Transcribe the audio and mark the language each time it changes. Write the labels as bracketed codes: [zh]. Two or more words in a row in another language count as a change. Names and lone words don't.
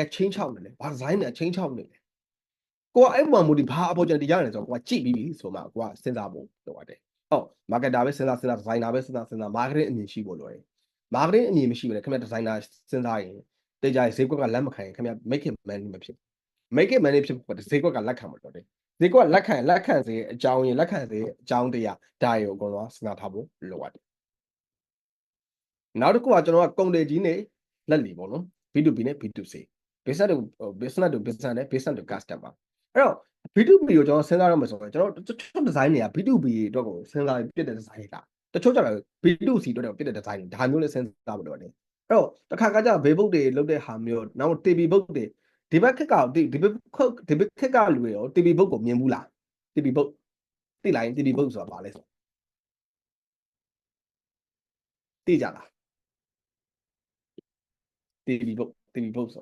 [my] ချင်းချောက်နေလဲဘာ design နဲ့ချင်းချောက်နေလဲကိုကအဲ့ပေါ်မူဒီဘာ opportunity ရတယ်ဆိုတော့ကိုကကြည့်ပြီးပြီဆိုမှကိုကစဉ်းစားဖို့လိုပါတယ်ဟုတ် marketer ပဲစဉ်းစား designer ပဲစဉ်းစား marketing အမြင်ရှိဖို့လိုတယ် marketing အမြင်မရှိဘူးလေခင်ဗျ designer စဉ်းစားရင်တေချာဈေးကွက်ကလက်မခံရင်ခင်ဗျ [en] make it money [my] မဖြစ် [en] make it money [my] ဖြစ်ဖို့ဈေးကွက်ကလက်ခံမလို့တယ်ဈေးကွက်ကလက်ခံစေအကြောင်းရင်းလက်ခံစေအကြောင်းတရားဒါရောအကုန်လုံးစဉ်းစားထားဖို့လိုပါတယ် နောက်တစ်ခုကကျွန်တော်ကကုန်တယ်ကြီးနေလက်လီပေါ့နော် B2B နဲ့ B2C [en] business to business [my] နဲ့ [en] business to customer [my] အဲ့တော့ B2B ကို ကျွန်တော်စဉ်းစားရမှာဆိုတော့ကျွန်တော်တချို့ design တွေက B2B အတွက်ကိုစဉ်းစားပြတဲ့ design တွေလားတချို့ကျတော့ B2C အတွက်ကိုပြတဲ့ design တွေဒါမျိုးလေးစဉ်းစားဖို့လိုတယ်အဲ့တော့တစ်ခါကကြဘေးဘုတ်တွေလုပ်တဲ့ဟာမျိုးနောက် TB ဘုတ်တွေဒီဘက်ခက်ကဒီဘက်ခက်ကလူတွေရော TB ဘုတ်ကိုမြင်ဘူးလား TB ဘုတ်သိလိုက်ရင် TB ဘုတ်ဆိုတာဘာလဲဆိုသိကြလား TB ဘုတ်ဆိုတာ